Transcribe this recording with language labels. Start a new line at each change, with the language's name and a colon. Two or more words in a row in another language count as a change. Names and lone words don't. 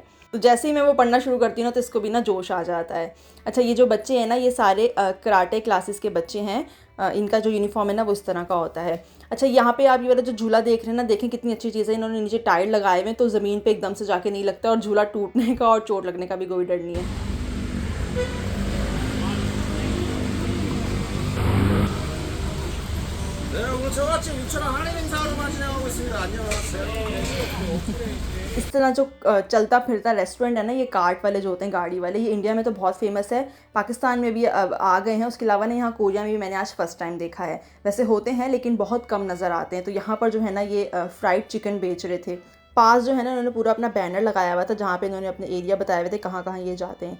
Hindi: तो जैसे ही मैं वो पढ़ना शुरू करती हूँ ना, तो इसको भी ना जोश आ जाता है। अच्छा, ये जो बच्चे हैं ना, ये सारे
English: karate classes
Hindi: के बच्चे हैं। इनका जो यूनिफॉर्म है ना वो इस तरह का होता है। अच्छा, यहाँ पे आप ये वाला जो झूला देख रहे हैं ना, देखें कितनी अच्छी चीज़ है, इन्होंने नीचे टायर लगाए हुए हैं, तो ज़मीन पे एकदम से जाके नहीं लगता, और झूला टूटने का और चोट लगने का भी कोई डर नहीं है।
Korean: 네, 오늘 저같이 유치원 할인 행사로 진행하고 있습니다. 안녕하세요.
Hindi: इस तरह जो चलता फिरता रेस्टोरेंट है ना, ये कार्ट वाले जो होते हैं, गाड़ी वाले, ये इंडिया में तो बहुत फेमस है, पाकिस्तान में भी अब आ गए हैं। उसके अलावा ना यहाँ कोरिया में भी मैंने आज
English: first time
Hindi: देखा है। वैसे होते हैं, लेकिन बहुत कम नज़र आते हैं। तो यहाँ पर जो है ना ये
English: fried chicken
Hindi: बेच रहे थे। पास जो है ना उन्होंने पूरा अपना बैनर लगाया हुआ था, जहाँ पे इन्होंने अपने एरिया बताए हुए थे कहाँ कहाँ ये जाते हैं।